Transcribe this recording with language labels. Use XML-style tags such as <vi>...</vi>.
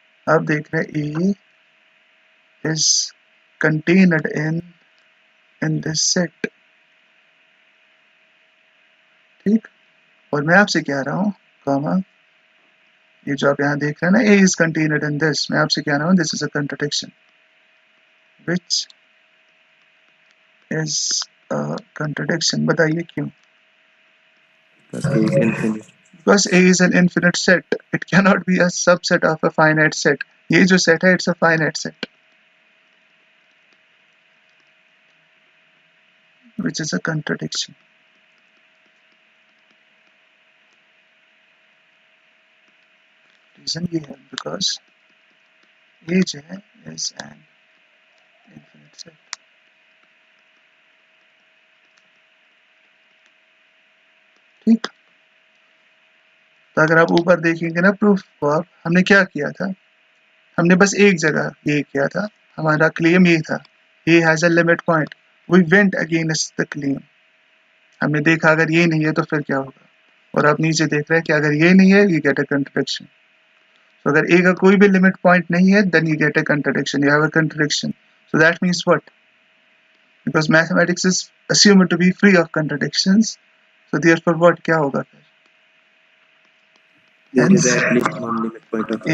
<hi>आप देख रहे हैं</hi> <en>A is contained in this set.</en> <hi>ठीक? और मैं आपसे कह रहा हूँ कॉमा, ये जो आप यहाँ देख रहे हैं ना</hi> <en>A is contained in this,</en> <hi>मैं आपसे कह रहा हूँ</hi> <en>this is a contradiction. Which is a contradiction.</en> <hi>बताइए क्यों?</hi> <en>Because A is infinite. Because A is an infinite set. It cannot be a subset of a finite set.</en> <hi>ये जो set है</hi> <en>it's a finite set. Which is a contradiction. Reason</en> <hi>ये है</hi> <en>because A जो है is an infinite set.</en> <hi>ठीक? तो अगर आप ऊपर देखेंगे ना प्रूफ को आप, हमने क्या किया था? हमने बस एक जगह ये किया था, हमारा क्लेम ये था</hi> <en>A has a limit point. We went against the claim.</en> <hi>हमने देखा अगर ये नहीं है तो फिर क्या होगा? और आप नीचे देख रहे हैं कि अगर ये नहीं है</hi> <en>you get a contradiction.</en> <hi>तो अगर A का कोई भी लिमिट पॉइंट नहीं है</hi> <en>then you get a contradiction. You have a contradiction. So that means what? Because mathematics is assumed to be free of contradictions. So therefore what?</en> <hi>क्या होगा फिर?</hi> <en>There is at least one limit point of</en>